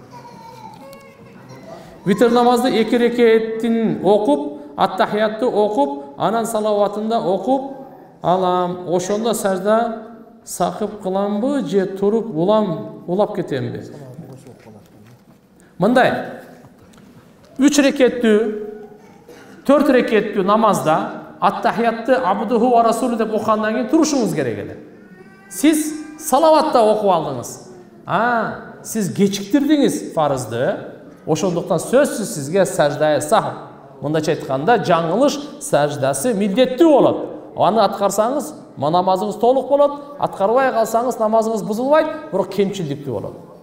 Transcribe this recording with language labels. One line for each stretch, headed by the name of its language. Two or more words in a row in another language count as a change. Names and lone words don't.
Kyrgyz: Витр намазды 2 рекеттин окуп, ат-тахиятты окуп, анан салаватында окуп алам. Ошондо сажда сакып кыламбы же туруп улап кетемби? Мындай 3 рекеттүү, 4 рекеттүү намазда ат-тахиятты
Arabic: عبده ورسوله
Kyrgyz: деп окугандан кийин турушуңуз керек эле. Сиз салаватта окуп алдыңыз. Сиз кечиктирдиңиз фарызды. Ошондуктан сөзсүз сизге
Arabic: سجدة سهو.
Kyrgyz: Мындайча айтканда, жаңылыш саждасы милдеттүү болот. Аны аткарсаңыз, намазыңыз толук болот. Аткарбай калсаңыз, намазыңыз бузулбайт, бирок кемчилдиктүү болот.